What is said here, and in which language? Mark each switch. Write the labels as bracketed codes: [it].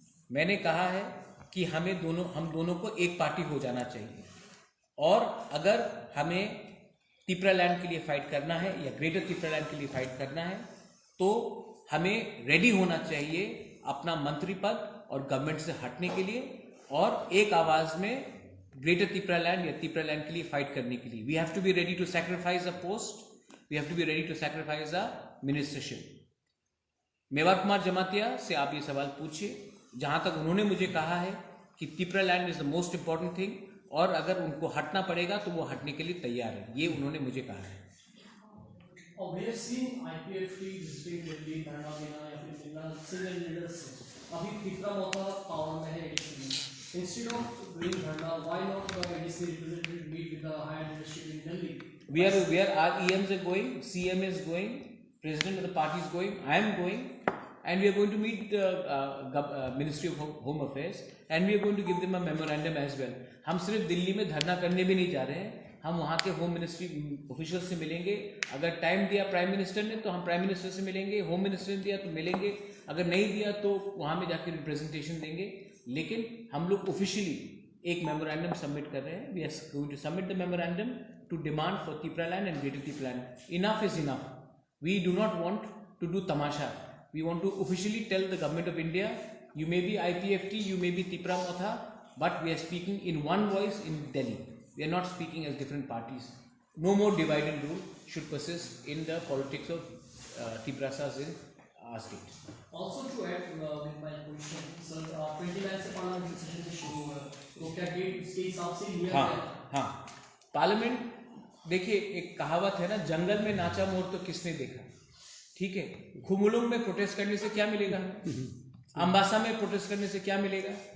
[hi] मैंने कहा है कि हम दोनों को एक पार्टी हो जाना चाहिए, और अगर हमें तिपरा लैंड के लिए फाइट करना है या ग्रेटर तिपरा लैंड के लिए फाइट करना है तो हमें रेडी होना चाहिए अपना मंत्री पद और गवर्नमेंट से हटने के लिए, और एक आवाज में ग्रेटर तिपरा लैंड या तिपरा लैंड के लिए फाइट करने के लिए [en] We have to be ready to sacrifice a post, we have to be ready to sacrifice a ministership. [hi] Mewar Kumar Jamatia से आप ये सवाल पूछिए। जहां तक उन्होंने मुझे कहा है कि [en] Tipra land is the most important thing, [hi] और अगर उनको हटना पड़ेगा तो वो हटने के लिए तैयार है, ये उन्होंने मुझे कहा है। [en] और we have seen IPFT visiting Delhi, Karnataka [hi] या फिर मिलना [en] senior leaders से। [hi] अभी तिपरा मोता पावर में है ADC में। [en] Instead of doing dharna, why not the ADC representative meet with the higher leadership in Delhi? Our EMs are going, CM is going, President of the party is going, I am going, and we are going to meet the Ministry of Home Affairs and we are going to give them a memorandum as well. [hi] हम सिर्फ दिल्ली में धरना करने भी नहीं जा रहे हैं, हम वहाँ के होम मिनिस्ट्री ऑफिशियल से मिलेंगे। अगर टाइम दिया प्राइम मिनिस्टर ने तो हम प्राइम मिनिस्टर से मिलेंगे, होम मिनिस्टर ने दिया तो मिलेंगे, अगर नहीं दिया तो वहाँ में जाकर रिप्रेजेंटेशन देंगे। लेकिन हम लोग ऑफिशियली एक मेमोरेंडम सबमिट कर रहे हैं। [en] We are going to submit the memorandum to demand for Tipra land and greater Tipra land. Enough is enough, we do not want to do tamasha, we want to officially tell the government of India, you may be IPFT, you may be Tipra Motha, but we are speaking in one voice in Delhi. We are not speaking as different parties. No more divide and rule should persist in the politics of Tiprasas in our state. Also to add with my question, sir, [hi] 29 से parliament session शुरू हुआ, तो क्या date इसके हिसाब से लिया गया? हाँ, पार्लियामेंट देखिए, एक कहावत है ना, जंगल में नाचा मोर तो किसने देखा। ठीक है, खुमुलुंग में प्रोटेस्ट करने से क्या मिलेगा, अम्बासा में प्रोटेस्ट करने से क्या मिलेगा।